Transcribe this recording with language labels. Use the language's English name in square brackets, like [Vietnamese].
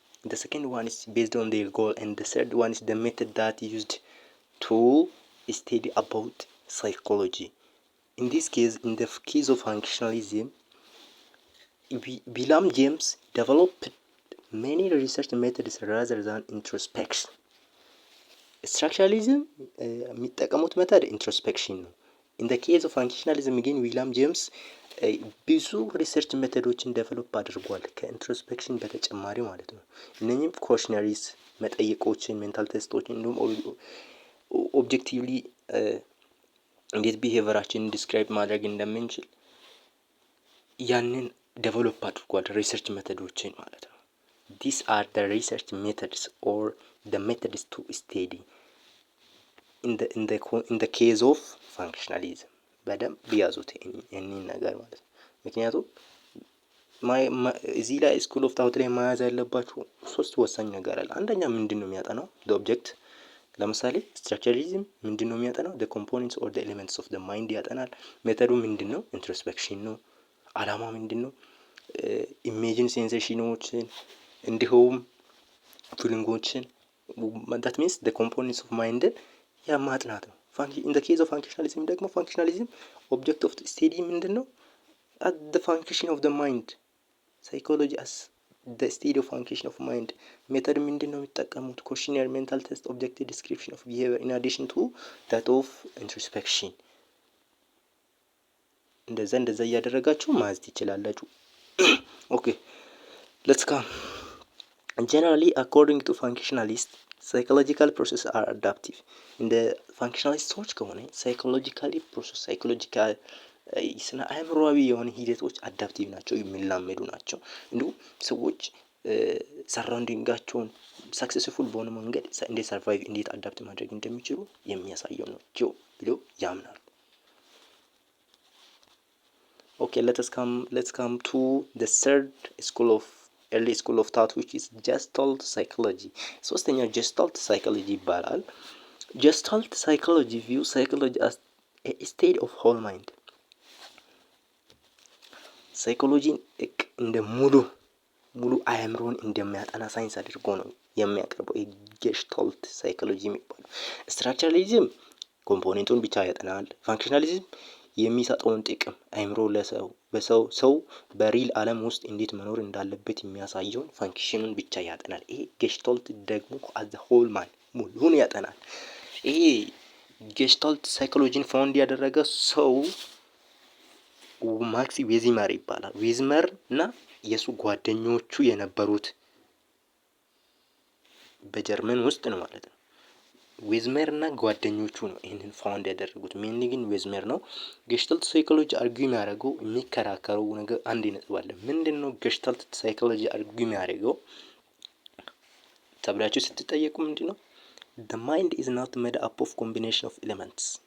[English] The second one is based on their goal, and the third one is the method that used to study about psychology. In this case, in the case of functionalism, William James developed many research methods rather than introspection. [Amharic] Structuralism የሚጠቀሙት ሜተድ ኢንትሮስፔክሽን ነው። [English] in the case of functionalism [Amharic] ግን ዊሊያም ጄምስ ብዙ ሪሰርች ሜተዶችን ዴቨሎፕ አድርጓል ከኢንትሮስፔክሽን በተጨማሪ ማለት ነው። እነኚህም ኮሽነሪስ መጠይቆችን፣ ሜንታል ቴስቶችን እንዲሁም ኦብጀክቲቭሊ እንዴት ቢሄቨራችንን ዲስክራይብ ማድረግ እንደምንችል ያንን ዴቨሎፕ አድርጓል ሪሰርች ሜተዶችን ማለት ነው። [English] these are the research methods or the methods to study in the case of functionalism. [Amharic] በደንብ ቢያዙት ይህንን ነገር ማለት ነው። ምክንያቱም እዚህ ላይ ስኩል ኦፍ ታውት ላይ መያዝ ያለባችሁ 3 ወሳኝ ነገር አለ። አንደኛ ምንድን ነው የሚያጠናው? [English] the object። [Amharic] ለምሳሌ ስትራክቸራሊዝም ምንድን ነው የሚያጠናው? [English] the components or the elements of the mind [Amharic] ያጠናል። ሜተዱ ምንድን ነው? ኢንትሮስፔክሽን ነው። አላማ ምንድን ነው? ኢሜጂን ሴንሴሽኖችን እንዲሁም ፊሊንጎችን [English] that means the components of mind [Amharic] ማጥናት ነው። [English] in the case of functionalism [Amharic] ደግሞ [English] functionalism object of study [Amharic] ምንድን ነው? [English] at the function of the mind, psychology as the study of function of mind. [Amharic] ሜተድ ምንድን ነው የሚጠቀሙት? [English] questionnaire, mental test, objective description of behavior in addition to that of introspection. [Amharic] እንደዛ እያደረጋችሁ ማዝ ትችላላችሁ። [English] okay, let's come. Generally, according to functionalists, psychological processes are adaptive. in the functionalist [Amharic] ሰዎች ከሆነ psychological ስነ አእምሮአዊ የሆነ ሂደቶች አዳፕቲቭ ናቸው፣ የሚላመዱ ናቸው። እንዲሁም ሰዎች ሰራውንዲንጋቸውን ሰክሰስፉል በሆነ መንገድ እንዴት ሰርቫይቭ እንዴት አዳፕት ማድረግ እንደሚችሉ የሚያሳየው ነው ብለው ያምናሉ። [English] okay, let's come to the third early school of thought, which is gestalt psychology. ሶስተኛው gestalt psychology ይባላል። gestalt psychology views psychology as a state of whole mind. [Amharic] ሳይኮሎጂን እንደ ሙሉ አእምሮን እንደሚያጠና ሳይንስ አድርጎ ነው የሚያቀርበው ገሽታልት ሳይኮሎጂ የሚባለው። ስትራክቸራሊዝም ኮምፖኔንቱን ብቻ ያጠናል። ፋንክሽናሊዝም የሚሰጠውን ጥቅም አእምሮ ሰው በሪል ዓለም ውስጥ እንዴት መኖር እንዳለበት የሚያሳየውን ፋንክሽኑን ብቻ ያጠናል። ይሄ ገሽታልት ደግሞ [English] as the whole man [Amharic] ሙሉን ያጠናል። ይሄ ገሽታልት ሳይኮሎጂን ፋውንድ ያደረገ ሰው ማክስ ዌዝመር ይባላል። ዌዝመር እና የሱ ጓደኞቹ የነበሩት በጀርመን ውስጥ ነው ማለት ነው። ዌዝመር እና ጓደኞቹ ነው ይሄንን ፋውንድ ያደረጉት። ሜንሊ ግን ዌዝመር ነው። ገሽታልት ሳይኮሎጂ አርጊው የሚያደርገው የሚከራከረው ነገር አንድ ነጥብ አለ። ምንድነው ገሽታልት ሳይኮሎጂ አርጊው የሚያደርገው ተብላችሁ ስትጠየቁ ምንድነው? [English] the mind is not made up of combination of elements.